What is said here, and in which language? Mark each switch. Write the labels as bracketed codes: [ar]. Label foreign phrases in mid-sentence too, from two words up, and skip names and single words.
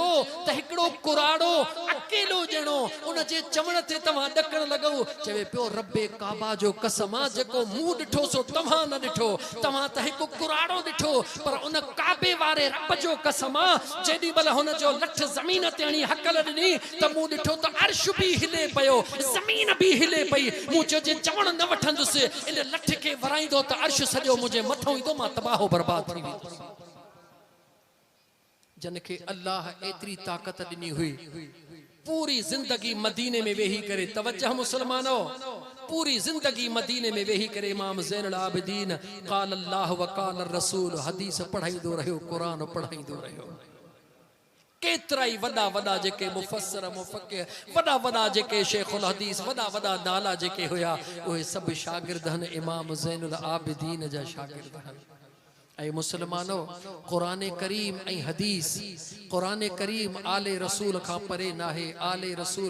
[sd] त हिकिड़ो कुराड़ो अकेलो ॼणो उन जे चवण ते तव्हां ॾकण लॻो चवे पियो रब्बे काबा जो कसम आहे जेको मूं ॾिठो सो तव्हां न ॾिठो तव्हां त हिकु कुराड़ो ॾिठो पर उन काबे वारे रब जो कसम आहे जेॾीमहिल हुन जो लठ ज़मीन ते हणी हकल ॾिनी त मूं ॾिठो त अर्श बि हिले पियो ज़मीन बि हिले पई मूं चयो जे चवण न वठंदुसि इन लठ खे वराईंदो त अर्श सॼो मुंहिंजे मथां ईंदो मां तबाह बर्बाद थी वेंदुसि जन खे अल्लाह एतिरी ताक़त ॾिनी हुई पूरी जिंदगी मदीने में वेही करे तवज्जो मुसलमानो पूरी जिंदगी मदीने में वेही करे इमाम ज़ैनुल आबिदीन [ar] قال الله وقال رسول [sd] हदीस पढ़ाईंदो रहियो कुरान पढ़ाईंदो रहियो केतिरा ई वॾा वॾा जेके मुफ़स्सिर मुफ़क्किह वॾा वॾा जेके शेखुल हदीस वॾा वॾा नाला जेके हुया उहे सभु शागिर्द आहिनि इमाम ज़ैनुल आबिदीन जा शागिर्द आहिनि ऐं मुसलमानो क़ुरान करीम ऐं हदीस क़ुरान करीम आले रसूल खां परे नाहे आले रसूल